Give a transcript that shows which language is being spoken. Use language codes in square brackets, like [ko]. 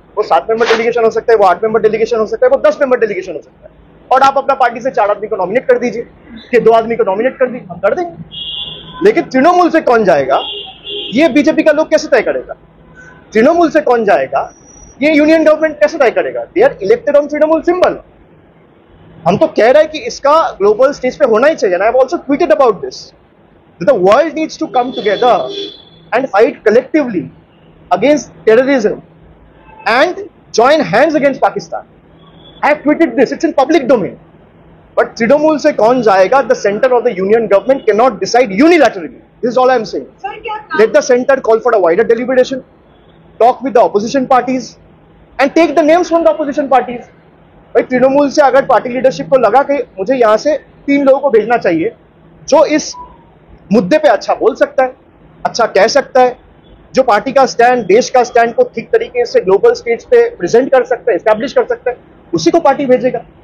[hi] वो 7 member delegation हो सकता है, वो 8 मेंबर डेलीगेशन हो सकता है, वो 10 मेंबर डेलीगेशन हो सकता है, और आप अपना पार्टी से 4 आदमी को नॉमिनेट कर दीजिए कि 2 आदमी को नॉमिनेट कर दीजिए, हम कर देंगे. लेकिन तृणमूल से कौन जाएगा ये बीजेपी का लोग कैसे तय करेगा? तृणमूल से कौन जाएगा ये यूनियन गवर्नमेंट कैसे तय करेगा? [en] They are elected on Trinamool symbol. [hi] हम तो कह रहे हैं कि इसका ग्लोबल स्टेज पे होना ही चाहिए. [en] I have also tweeted about this. The world needs to come together and fight collectively against terrorism and join hands against Pakistan. I have tweeted this. It's in public domain. But [hi] Trinamool se kaun jayega? [en] The center of the union government cannot decide unilaterally. This is all I am saying. Let the center call for a wider deliberation, talk with the opposition parties, and take the names from the opposition parties. [hi] भाई तृणमूल से अगर party leadership को लगा कि मुझे यहाँ से 3 लोगों को भेजना चाहिए जो इस मुद्दे पे अच्छा बोल सकता है, अच्छा कह सकता है, जो पार्टी का स्टैंड, देश का स्टैंड को ठीक तरीके से ग्लोबल स्टेज पे प्रेजेंट कर सकता है, एस्टैब्लिश कर सकता है, उसी को पार्टी भेजेगा.